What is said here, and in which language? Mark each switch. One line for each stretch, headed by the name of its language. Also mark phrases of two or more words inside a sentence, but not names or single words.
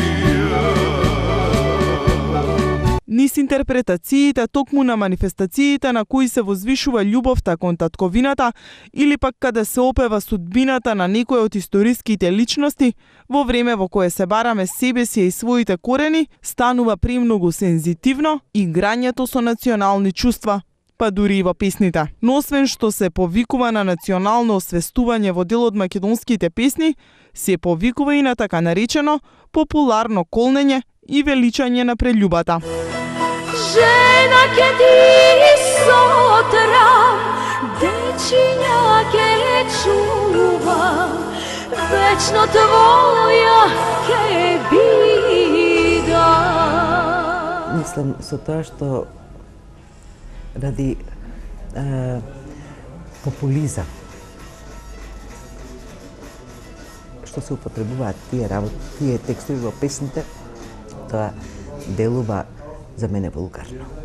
Macedonian: Низ интерпретациите токму на манифестациите на кои се возвишува љубовта кон татковината или пак каде се опева судбината на некој од историските личности, во време во кое се бараме себеси и своите корени, станува премногу сензитивно играњето со национални чувства, па дури и во песните. Но освен што се повикува на национално освестување во дел од македонските песни, се повикува и на така наречено популарно колнење и величање на прељубата. Жена ќе ти сотрам, дечиња ќе чувам, вечно твоја ќе бидам. Мислам со тоа што ради популизам што се употребуваат тие работи, тие текстови во песните, тоа делува за мене вулгарно.